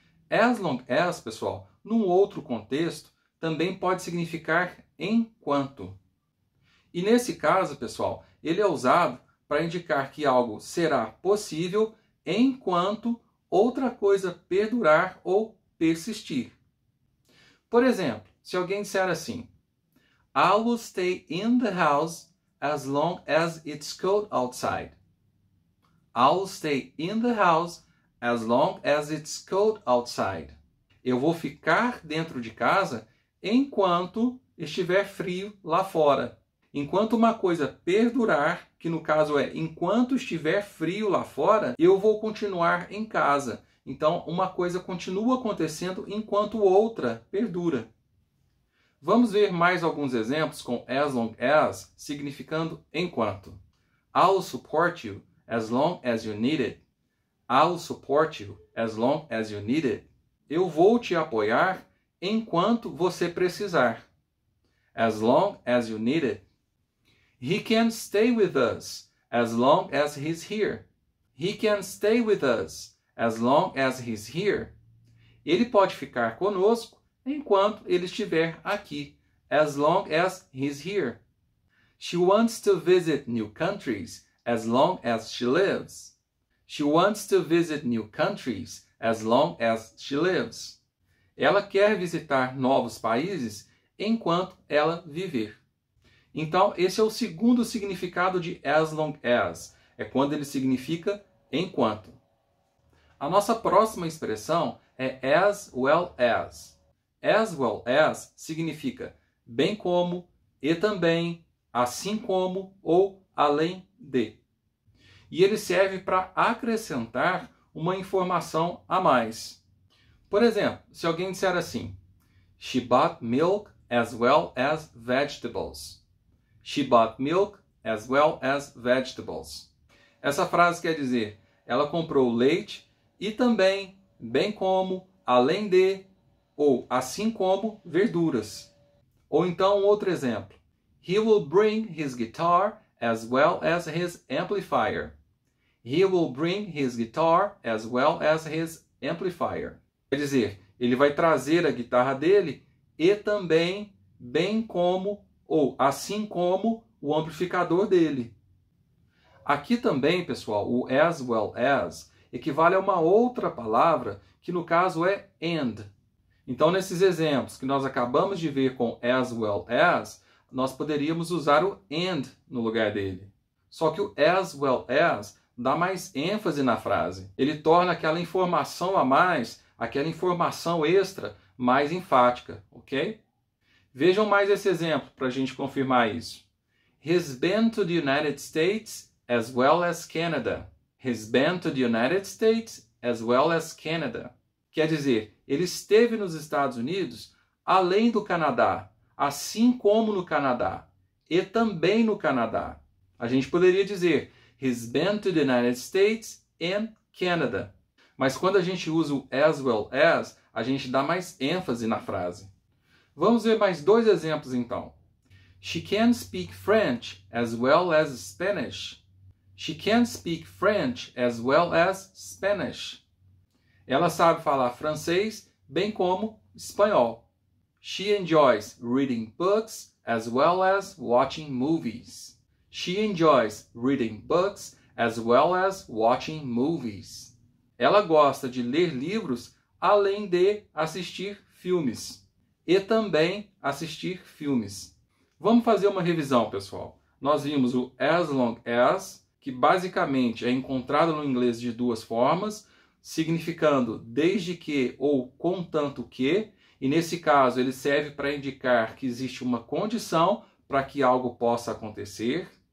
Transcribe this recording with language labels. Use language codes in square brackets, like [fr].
[pt] As long as, pessoal, num outro contexto, também pode significar enquanto. E nesse caso, pessoal, ele é usado para indicar que algo será possível enquanto outra coisa perdurar ou persistir. Por exemplo, se alguém disser assim, [en] I will stay in the house as long as it's cold outside. I will stay in the house as long as it's cold outside. [pt] Eu vou ficar dentro de casa enquanto estiver frio lá fora. Enquanto uma coisa perdurar, que no caso é enquanto estiver frio lá fora, eu vou continuar em casa. Então, uma coisa continua acontecendo enquanto outra perdura. Vamos ver mais alguns exemplos com as long as significando enquanto. [en] I'll support you as long as you need it. I'll support you as long as you need it. [pt] Eu vou te apoiar enquanto você precisar. [en] As long as you need it. He can stay with us as long as he's here. He can stay with us as long as he's here. [pt] Ele pode ficar conosco enquanto ele estiver aqui. [en] as long as he's here. She wants to visit new countries as long as she lives. She wants to visit new countries as long as she lives. [pt] Ela quer visitar novos países enquanto ela viver. Então, esse é o segundo significado de as long as. É quando ele significa enquanto. A nossa próxima expressão é as well as. As well as significa bem como, e também, assim como ou além de. E ele serve para acrescentar uma informação a mais. Por exemplo, se alguém disser assim: [en] She bought milk as well as vegetables. She bought milk as well as vegetables. [pt] Essa frase quer dizer, ela comprou leite e também, bem como, além de, ou assim como, verduras. Ou então um outro exemplo. [en] He will bring his guitar as well as his amplifier. He will bring his guitar as well as his amplifier. [pt] Quer dizer, ele vai trazer a guitarra dele e também, bem como, ou assim como, o amplificador dele. Aqui também, pessoal, o as well as equivale a uma outra palavra que no caso é and. Então, nesses exemplos que nós acabamos de ver com as well as, nós poderíamos usar o and no lugar dele. Só que o as well as dá mais ênfase na frase. Ele torna aquela informação a mais, aquela informação extra, mais enfática, ok? Vejam mais esse exemplo para a gente confirmar isso. He's been to the United States as well as Canada. He's been to the United States as well as Canada. Quer dizer, ele esteve nos Estados Unidos além do Canadá, assim como no Canadá, e também no Canadá. A gente poderia dizer, [en] he's been to the United States and Canada. [pt] Mas quando a gente usa o as well as, a gente dá mais ênfase na frase. Vamos ver mais dois exemplos então. [en] She can speak French as well as Spanish. She can speak French as well as Spanish. [pt] Ela sabe falar francês, bem como espanhol. [en] She enjoys reading books as well as watching movies. She enjoys reading books as well as watching movies. [pt] Ela gosta de ler livros além de assistir filmes. E também assistir filmes. Vamos fazer uma revisão, pessoal. Nós vimos o as long as, que basicamente é encontrado no inglês de duas formas, significando desde que ou contanto que, e nesse caso ele serve para indicar que existe uma condição para que algo possa acontecer.